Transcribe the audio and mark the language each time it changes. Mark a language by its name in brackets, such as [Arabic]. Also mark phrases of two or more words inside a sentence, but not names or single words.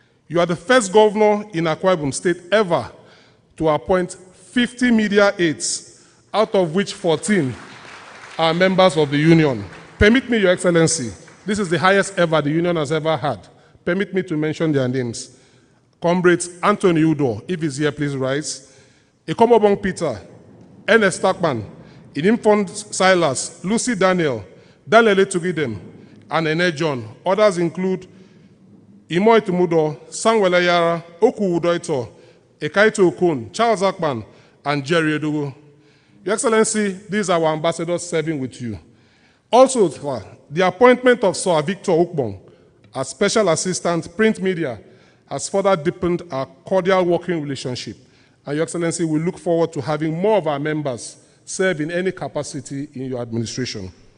[English] You are the first governor in Akwa Ibom State ever to appoint 50 media aides, out of which 14 are members of the union. Permit me, Your Excellency, this is the highest ever the union has ever had. Permit me to mention their names. Comrades Anthony Udo, if he's here, please rise. Ekomobong Peter, Ernest Stackman, Inimfond Silas, Lucy Daniel, Dalele Tugidem, and Ene John. Others include Imoy Tumudo, Sangwele Yara, Oku Udoito, Ekaito Okun, Charles Akman, and Jerry Edogo. Your Excellency, these are our ambassadors serving with you. Also, the appointment of Sir Victor Ukbong as Special Assistant Print Media has further deepened our cordial working relationship. And Your Excellency, we look forward to having more of our members serve in any capacity in your administration.